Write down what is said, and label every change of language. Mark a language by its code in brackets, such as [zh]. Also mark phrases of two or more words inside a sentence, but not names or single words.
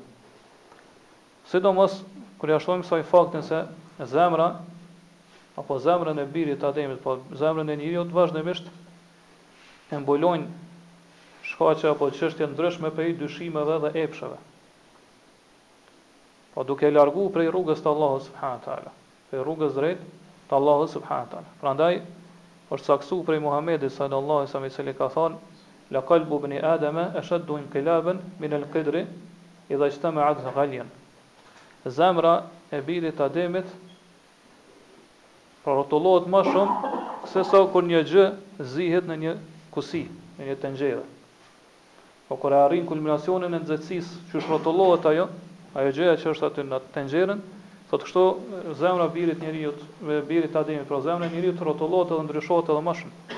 [sq] Sidomos kur ja shohim kësaj faktin se zemra apo zemrën e birit të Ademit, po zemrën e njeriut vazhdimisht e mbulojnë shkaqe apo çështje ndryshme prej dyshimeve dhe epsheve. Po duke largu prej rrugës të Allahut [ar] سبحانه وتعالى, [sq] prej rrugës drejt të Allahut [ar] سبحانه وتعالى. [sq] Prandaj është saksu prej Muhamedit [ar] صلى الله عليه وسلم, [sq] i cili ka thënë: [ar] "لقلب ابن آدم أشد انقلابا من القدر إذا اجتمعت غليانا." [sq] Zemra e birit të Ademit rrotullohet më shumë se sa kur një gjë zihet në një kusi, në një tenxhere. Po kur arrin kulminacionin e nxehtësisë që rrotullohet ajo gjëja që është aty në tenxherën, thotë kështu zemra e birit njeriu, birit të Ademit, pra zemra e njeriu rrotullohet dhe ndryshohet edhe më shumë.